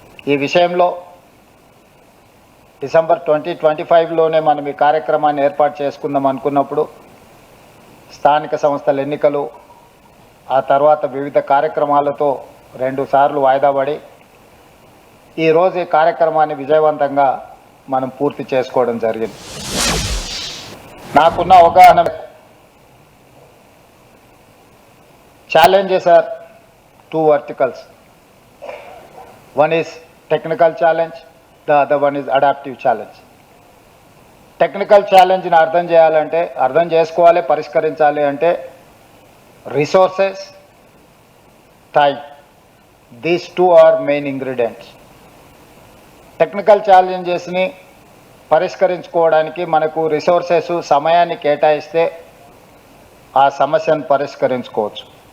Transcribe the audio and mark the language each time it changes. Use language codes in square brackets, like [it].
[te] ఈ విషయంలో డిసెంబర్ 2025లోనే మనం ఈ కార్యక్రమాన్ని ఏర్పాటు చేసుకుందాం అనుకున్నప్పుడు స్థానిక సంస్థల ఎన్నికలు, ఆ తర్వాత వివిధ కార్యక్రమాలతో 2 సార్లు వాయిదా పడి ఈరోజు ఈ కార్యక్రమాన్ని విజయవంతంగా మనం పూర్తి చేసుకోవడం జరిగింది. నాకున్న అవగాహన [en] challenges are 2 verticals. One is technical challenge, the other one is adaptive challenge. [te] Technical ఛాలెంజ్ని అర్థం చేసుకోవాలి, పరిష్కరించాలి అంటే resources, time, [en] These 2 are main ingredients. [te] Technical ఛాలెంజెస్ని పరిష్కరించుకోవడానికి మనకు రిసోర్సెస్, సమయాన్ని కేటాయిస్తే ఆ సమస్యను పరిష్కరించుకోవచ్చు.